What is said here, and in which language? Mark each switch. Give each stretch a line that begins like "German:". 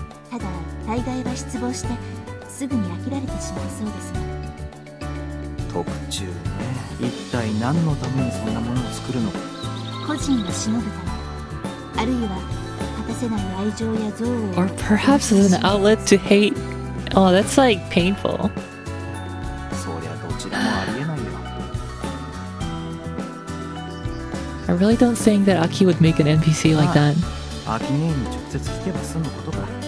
Japanese: ただ大概は失望してすぐに飽きられてしまうそうですが。特注ね。一体何のためにそんなものを作るのか。個人をしのぐため、あるいは果たせない愛情や憎悪を
English: Or perhaps as an outlet to hate. Oh, that's like painful.
Japanese: そりゃどちらもありえないよ。
English: I really don't think that Aki would make an NPC like that.
Japanese: アキ姉に直接聞けば済むことか。